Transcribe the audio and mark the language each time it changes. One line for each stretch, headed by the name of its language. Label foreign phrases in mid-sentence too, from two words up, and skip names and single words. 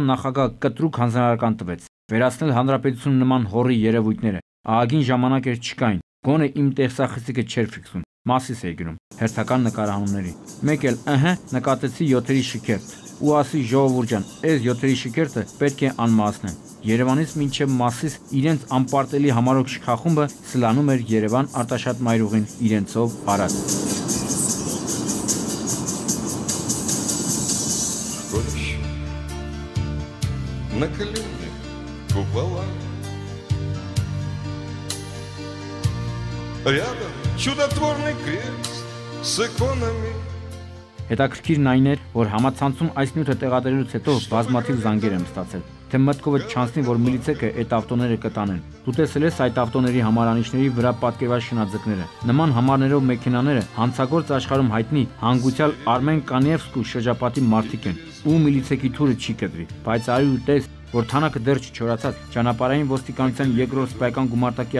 Armenian: նախագահ կտրուկ հանձնարարական տվեց վերացնել հանրապետություն նման հորի երևույթները։ Ահագին ժամանակ էր չկային, գոնե իմ տեսախցիկը չէր ֆիքսում, մասիս էի գրում հերթական նկարահանումների։ Մեկ էլ նկատեցի 7-երի շքերթ ու ասի ժողովուրդ ջան, այս 7-երի շքերթը պետք է անմահացնեն։ Երևանից մինչև Մասիս իրենց անպարտելի համարոք շքախումբը սլանում էր Երևան Արտաշատ մայրուղին իրենցով արած։
Russian: На коленях купола. Рядом чудотворный крест с иконами.
Armenian: Հետաքրքիրն այն էր, որ համացանցում այս նյութը տեղադրելուց հետո բազմաթիվ զանգեր եմ ստացել, թե մտքովը չանցնի, որ միլիցեքը այդ ավտոները կտանեն։ Դու տեսել ես այդ ավտոների համարանիշների վրա պատկերված շնաձկները։ Նման համարներով մեքենաները հանցագործ աշխարհում հայտնի հանգուցյալ Արմեն Կանիևսկու շրջապատի մարդիկ են, ու միլիցեքի թուրը չի կտրի, բայց արի ու տես, որ թանակը դեռ չչորացած ճանապարհային ոստիկանության երկրորդ սպայական գումարտակի